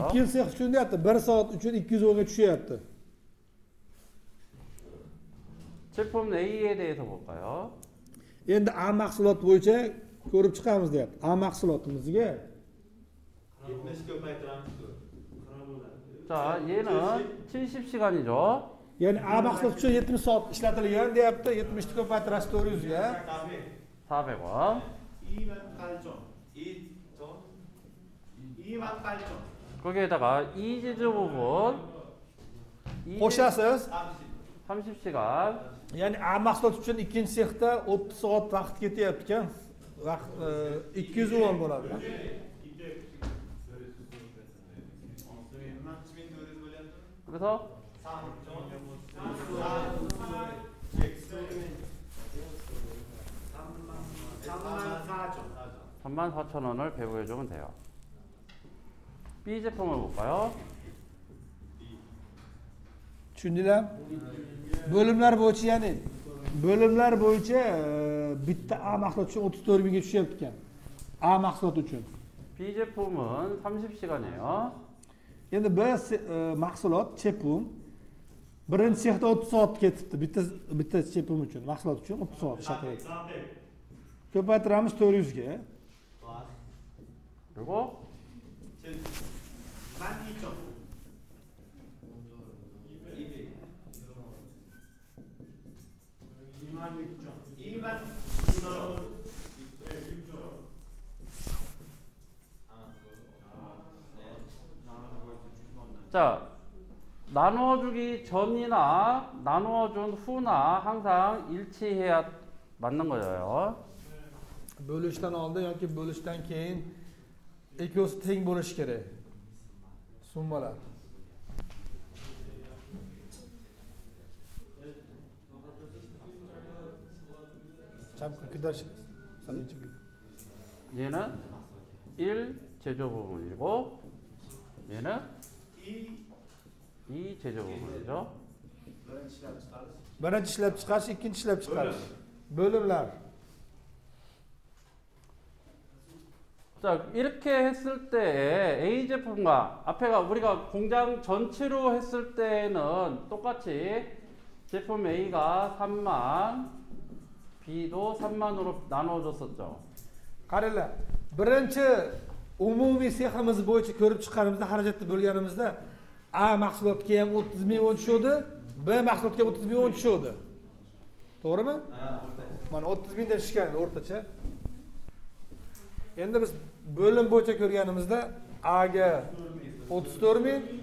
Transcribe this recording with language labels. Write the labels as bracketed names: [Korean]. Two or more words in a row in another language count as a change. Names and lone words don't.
[Uzbek] Ikkinchi sex uchun deyapti, 1 soat uchun 200 wonga tushyapti. [Korean] 제품 A에 대해서 볼까요? [Uzbek] Endi A mahsulot bo'yicha ko'rib chiqamiz deyapti. A mahsulotimizga [Korean] 자, 얘는 70시간이죠. [Uzbek] ya'ni A mahsulot uchun 70 soat ishlatilgan deyapti. 70 ni ko'paytirasiz 400 ga. [Korean] 400원. 28,000. 거기에다가 이제조 부분 [Uzbek] Qo'shasiz. [Korean] 30시간. [Uzbek] Ya'ni A mahsulot uchun ikkinchi sexda 30 soat vaqt ketyapti ekan. Vaqt 200 won bo'ladi. [Korean] 그래서 34,000원을 배부해주면 돼요. B 제품을 볼까요? [Uzbek] Tushundinglar? Bo'limlar bo'yicha, ya'ni bo'limlar bo'yicha bitta A mahsulot uchun 34 mingga tushyapti ekan. A mahsulot uchun. [Korean] B 제품은 30시간이에요. [Uzbek] Endi B mahsulot chepum birinchi sexda 30 soat ketibdi. Bitta chepum uchun, mahsulot uchun 30 soat ishlatiladi. Ko'paytiramiz 400 ga. [Korean] 그리고 12,000. 26,000. 자, 나누어주기 전이나 나누어준 후나 항상 일치해야 맞는 거예요. [Uzbek] Bo'lishdan oldin yoki bo'lishdan keyin ikkosi teng bo'lishi kerak. Summalar. [Korean] 잠깐 기다리시겠어요? 얘는 1 제조 부분이고 얘는 이 2 제조 부분이죠. [Uzbek] birinchi ishlab chiqarish, birinchi ishlab chiqarish, ikkinchi ishlab chiqarish. Bo'limlar. [Korean] 자, 이렇게 했을 때 A 제품과 앞에가 우리가 공장 전체로 했을 때는 똑같이 제품 A가 3만, B도 3만으로 나눠줬었죠. [Uzbek] Qaranglar, birinchi umumiy seximiz bo'yicha ko'rib chiqqanimizda, xarajatni bo'lganimizda A mahsulotga ham 30 million tushdi, B mahsulotga 30 million tushdi. To'g'rimi? Mana 30 mingdan tushgan o'rtacha. Endi biz bo'lim bo'yicha ko'rganimizda A ga 34 ming,